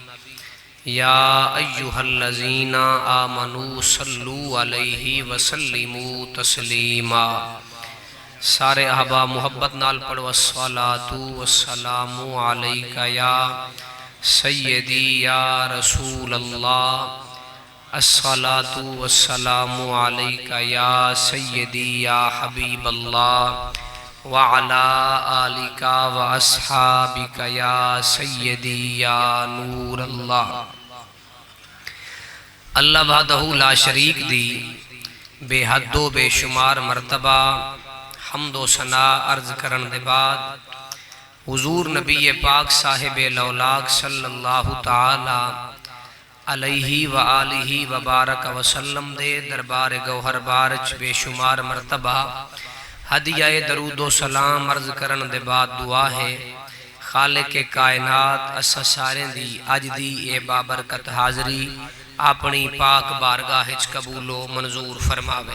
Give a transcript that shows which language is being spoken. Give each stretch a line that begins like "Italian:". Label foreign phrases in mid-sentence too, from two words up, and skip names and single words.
Arabic: يا أيها الذين آمنوا صلوا عليه وسلموا تسليما.
Punjabi: سارے احبا محبت نال پڑھو
Arabic: الصلاة والسلام عليك يا سيدي يا رسول الله، الصلاة والسلام عليك يا سيدي يا حبيب الله وعلى آلك وأصحابك يا سيدي يا نور الله. الله وحده لا شريك
Punjabi: دی بے حد و بے شمار مرتبہ حمد و ثنا عرض کرن دے بعد حضور نبی پاک صاحب لولاک
Arabic: صلى الله تعالى عليه وآله وبارك وسلم
Punjabi: دے دربار گوہر بارچ بے شمار مرتبہ ہدیہ درود و سلام عرض کرن دے بعد دعا ہے خالق کائنات اسا سارے دی اج دی اے بابرکت حاضری اپنی پاک بارگاہ قبول و منظور فرماوے.